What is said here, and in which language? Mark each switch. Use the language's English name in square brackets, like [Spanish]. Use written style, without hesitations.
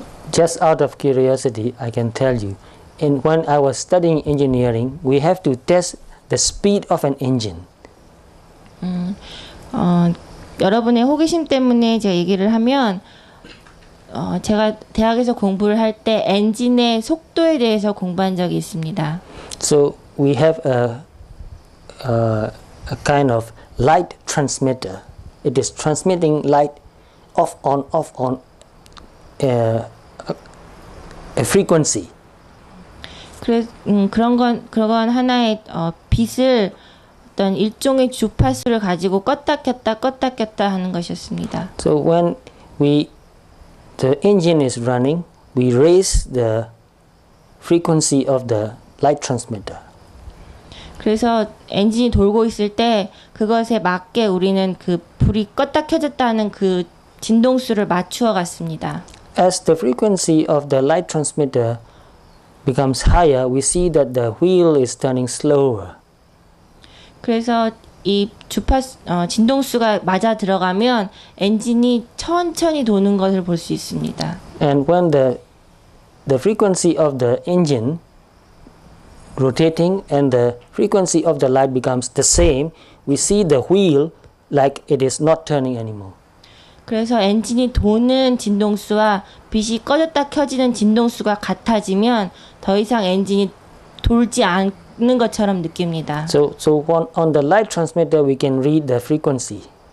[English] Just out of curiosity, I can tell you, when I was studying engineering, we have to test the speed of an engine. [Korean] 여러분의 호기심 때문에 제가 얘기를 하면 제가 대학에서 공부를 할 때 엔진의 속도에 대해서 공부한 적이 있습니다. [English] So we have a kind of light transmitter. It is transmitting light off on a frequency. [Korean] 그런 하나의 빛을 어떤 일종의 주파수를 가지고 껐다 켰다 하는 것이었습니다. [English] So when the engine is running, we raise the frequency of the light transmitter. [Korean] 그래서 엔진이 돌고 있을 때 그것에 맞게 우리는 그 불이 껐다 켜졌다 하는 그 진동수를 맞추어 갔습니다. [English] As the frequency of the light transmitter becomes higher, we see that the wheel is turning slower. [Korean] 그래서 이 진동수가 맞아 들어가면 엔진이 천천히 도는 것을 볼 수 있습니다. [English] And when the frequency of the engine rotating and the frequency of the light becomes the same, we see the wheel like it is not turning anymore. [Korean] 그래서 엔진이 도는 진동수와 빛이 꺼졌다 켜지는 진동수가 같아지면 더 이상 엔진이 돌지 않는 것처럼 느낍니다. [English] So on the light transmitter we can read the frequency.